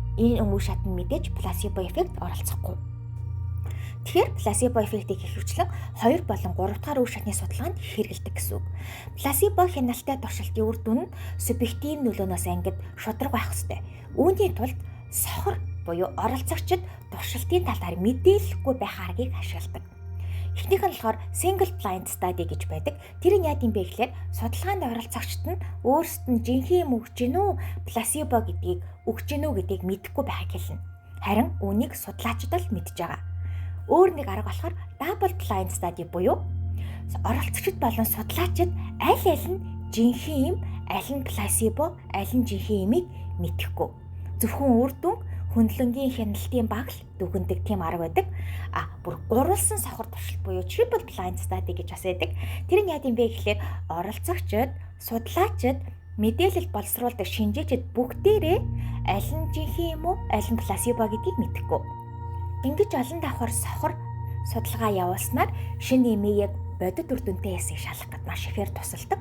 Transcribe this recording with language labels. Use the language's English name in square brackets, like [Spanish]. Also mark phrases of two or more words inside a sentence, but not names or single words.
[Mongolian] Энэ үе шатанд мэдээж плацебо эффект оролцохгүй. Тэгэхээр плацебо эффектийг ихэвчлэн 2 болон 3 дахь үе шатны судалгаанд хэрэгэлдэг гэсэн үг. Плацебо хяналттай туршилтын үр дүн нь субъектив нөлөөнөөс ангид шударга байх ёстой. Үүний тулд сохор буюу оролцогчид туршилтын талаар мэдээлэхгүй байх аргыг ашигладаг. Эхнийх нь болохоор [English] single blind study [Mongolian] гэж байдаг. Тэр нь яа гэм бэ гэхээр судалгаанд оролцогчид нь өөрсдөд нь жинхэнэ юм өгч гин үү, плацебо гэдгийг өгч гин үү гэдгийг мэдэхгүй байхыг хэлнэ. Харин үүнийг судлаачид л мэдж байгаа. Өөр нэг арга болохоор [English] double blind study [Mongolian] буюу оролцогчид болон судлаачид аль нь жинхэнэ юм, аль нь плацебо, аль нь жинхэнэ юмыг мэдэхгүй. Зөвхөн үр дүн хөндлөнгийн хяналтын баг л дүгндэг тийм арга байдаг. Бүр гурвалсан сохор туршилт буюу [English] triple blind study [Mongolian] гэж бас байдаг. Тэр нь яа гэм бэ гэхээр оролцогчид, судлаачид, мэдээлэл боловсруулдаг шинжээчид бүгдээрээ аль нь жинхэнэ юм уу, аль нь плацебо гэдгийг мэдэхгүй. Ингэж олон давхар сохор судалгаа явуулснаар шинэ имийг яг бодит үр дүнтэй эсийг шалгах гэж маш ихээр тусалдаг.